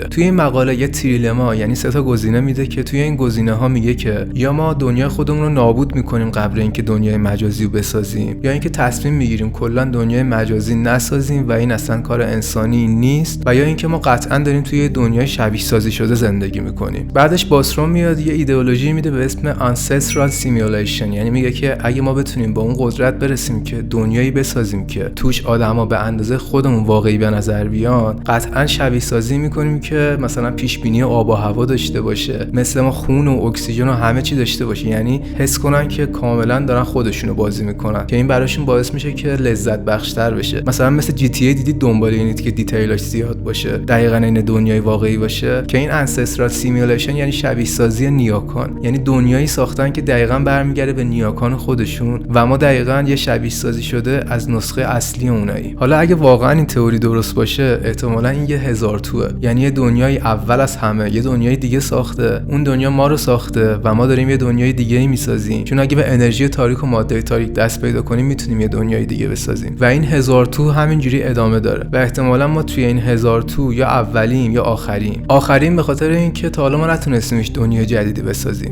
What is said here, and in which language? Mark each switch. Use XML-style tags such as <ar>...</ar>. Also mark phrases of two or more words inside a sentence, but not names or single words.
<fa>توی این مقاله یه تریلما یعنی 3 تا گزینه میده که توی این گزینه‌ها میگه که یا ما دنیای خودمون رو نابود میکنیم قبل اینکه دنیای مجازی رو بسازیم، یا اینکه تصمیم میگیریم کلا دنیای مجازی نسازیم و این اصلا کار انسانی نیست، و یا اینکه ما قطعا داریم توی دنیای شبیه سازی شده زندگی میکنیم. بعدش باسترام میاد یه ایدئولوژی میده به اسم</fa> <en>ancestral simulation،</en> <fa>یعنی میگه که اگه ما بتونیم با اون قدرت برسیم که دنیایی بسازیم که توش آدما به اندازه خودمون واقعی به نظر بیان، قطعا شبیه سازی میکنیم که مثلا پیش بینی آب و هوا داشته باشه، مثل ما خون و اکسیژن و همه چی داشته باشه، یعنی حس کنن که کاملا دارن خودشونو بازی میکنن که این براشون باعث میشه که لذت بخشتر بشه. مثلا مثل GTA دیدید دنبال اینید که دیتیلاش زیاد باشه، دقیقاً این دنیای واقعی باشه، که این</fa> <en>ancestral simulation</en> <fa>یعنی شبیه سازی نیاکان، یعنی دنیایی ساختن که دقیقاً برمیگرده به نیاکان خودشون و ما دقیقاً یه شبیه سازی شده از نسخه اصلی اونایی. حالا اگه واقعا این تئوری درست باشه احتمالاً این یه هزار توه، یعنی یه دنیای اول از همه یه دنیای دیگه ساخته، اون دنیا ما رو ساخته و ما داریم یه دنیای دیگه‌ای میسازیم، چون اگه به انرژی تاریک و ماده تاریک دست پیدا کنیم میتونیم یه دنیای دیگه بسازیم و این هزار تو همینجوری ادامه داره و احتمالاً ما توی این هزار تو یا اولیم یا آخرین به خاطر اینکه تا حالا ما نتونستیمش دنیای جدیدی بسازیم.</fa>